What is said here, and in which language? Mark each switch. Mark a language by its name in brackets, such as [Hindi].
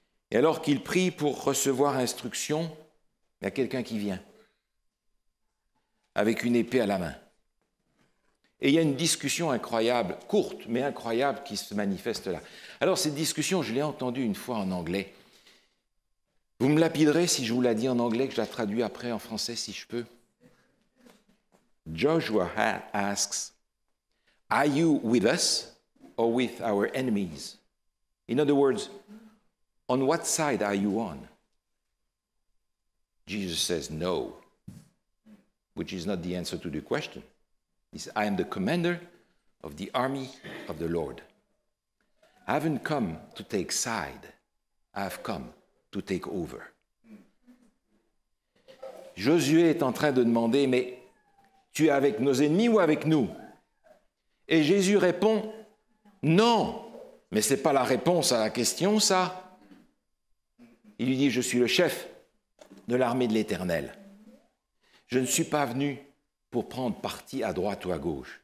[French] Et alors qu'il prie pour recevoir instruction, il y a quelqu'un qui vient avec une épée à la main. Et il y a une discussion incroyable, courte mais incroyable, qui se manifeste là. Alors cette discussion, je l'ai entendue une fois en anglais. Vous me lapiderez si je vous la dis en anglais, que je la traduis après en français si je peux. [English] Joshua asks, "Are you with us or with our enemies?" In other words, on what side are you on? Jesus says no, which is not the answer to the question. He says, I am the commander of the army of the Lord. I haven't come to take side. I have come to take over. [French] Josué est en train de demander, mais tu es avec nos ennemis ou avec nous? Et Jésus répond, non, mais ce n'est pas la réponse à la question, ça. Il lui dit, je suis le chef de l'armée de l'Éternel. Je ne suis pas venu pour prendre parti à droite ou à gauche.